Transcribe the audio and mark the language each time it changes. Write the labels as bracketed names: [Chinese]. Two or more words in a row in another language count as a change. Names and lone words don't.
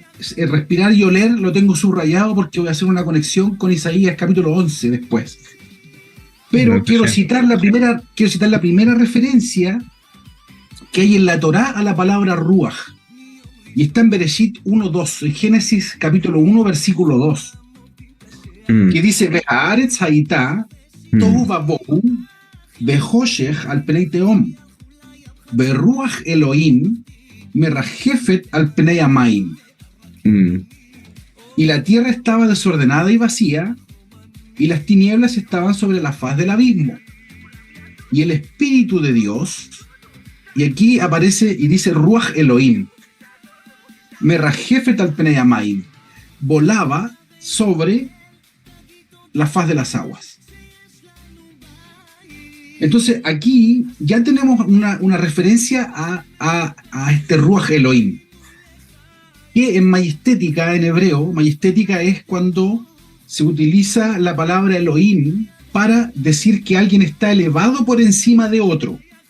[Spanish] El respirar y oler lo tengo subrayado porque voy a hacer una conexión con Isaías capítulo 11 después. Pero quiero citar la primera referencia que hay en la Torá a la palabra ruach, y está en Bereshit 1:2, en Génesis capítulo 1 versículo 2. Que dice, [Hebrew] והארץ היתה תהו ובהו וחושך על פני תהום ורוח אלוהים מרחפת על פני המים. [Spanish] Y la tierra estaba desordenada y vacía, y las tinieblas estaban sobre la faz del abismo. Y el Espíritu de Dios, y aquí aparece y dice [Hebrew] רוח אלוהים מרחפת על פני המים, [Spanish] volaba sobre la faz de las aguas. Entonces aquí ya tenemos una referencia a este [Hebrew] רוח אלוהים, [Spanish] que en majestética, en hebreo, majestética es cuando se utiliza la palabra Elohim para decir que alguien está elevado por encima de otro.